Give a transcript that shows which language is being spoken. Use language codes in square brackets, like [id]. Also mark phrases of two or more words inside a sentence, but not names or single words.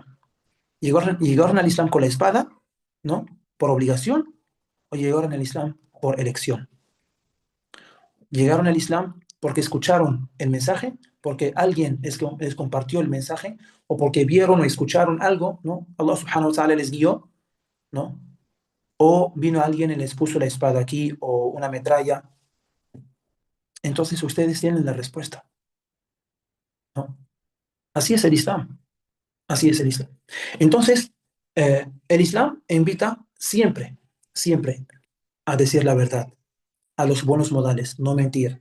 [es] ¿Llegaron al Islam con la espada, ¿no? ¿Por obligación? ¿O llegaron al Islam por elección? ¿Llegaron al Islam porque escucharon el mensaje, porque alguien les compartió el mensaje, o porque vieron o escucharon algo, ¿no? [ar] الله سبحانه وتعالى [es] les guió, ¿no? O vino alguien y les puso la espada aquí o una metralla. Entonces ustedes tienen la respuesta, ¿no? Así es el Islam, así es el Islam. Entonces, el Islam invita siempre, siempre a decir la verdad, a los buenos modales, no mentir.